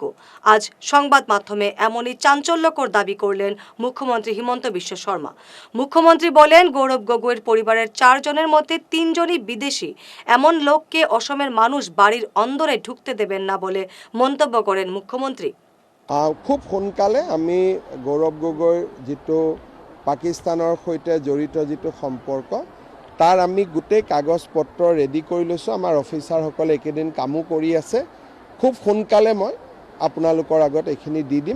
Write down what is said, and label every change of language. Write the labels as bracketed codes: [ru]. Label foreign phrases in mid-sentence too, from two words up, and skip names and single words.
[bn] আজ সংবাদ মাধ্যমে এমনই চাঞ্চল্যকর দাবি করলেন মুখ্যমন্ত্রী হিমন্ত বিশ্ব শর্মা। মুখ্যমন্ত্রী বলেন, গৌরব গগৈর পরিবারের 4 জনের মধ্যে 3 জনই বিদেশি। এমন লোককে অসমের মানুষ বাড়ির অন্দরে ঢুকতে দেবেন না বলে মন্তব্য করেন মুখ্যমন্ত্রী। [as] খুব সোনকালে আমি গৌৰৱ গগৈৰ যিটো পাকিস্তানৰ সৈতে জড়িত যিটো সম্পৰ্ক তাৰ আমি গোটেই কাগজ পত্ৰ ৰেডি কৰি লৈছোঁ। আমাৰ অফিচাৰসকলে এইকেইদিন কামো কৰি আছে। খুব সোনকালে মই আপোনালোকৰ আগত এইখিনি দি দিম।